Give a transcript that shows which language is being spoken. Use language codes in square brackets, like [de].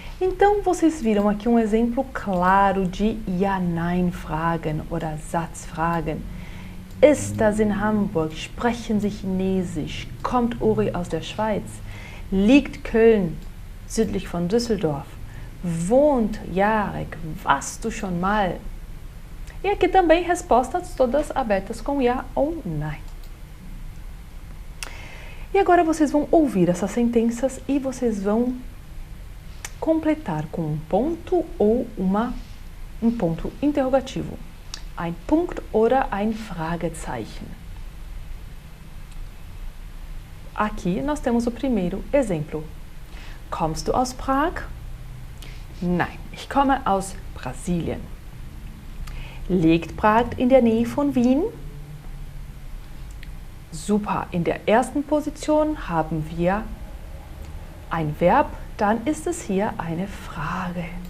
[pt] Então, vocês viram aqui um exemplo claro de Ja-Nein-Fragen [de] oder Satzfragen. Ist das in Hamburg? Sprechen Sie Chinesisch? Kommt Uri aus der Schweiz? Liegt Köln südlich von Düsseldorf? Wohnt Jarek? Warst du schon mal? [pt] E aqui também respostas todas abertas com ja ou nein. E agora vocês vão ouvir essas sentenças e vocês vão completar com um ponto ou um ponto interrogativo. [de] Ein Punkt oder ein Fragezeichen. [pt] Aqui nós temos o primeiro exemplo. [de] Kommst du aus Prag? Nein, ich komme aus Brasilien. Liegt Prag in der Nähe von Wien? Super, in der ersten Position haben wir ein Verb, dann ist es hier eine Frage.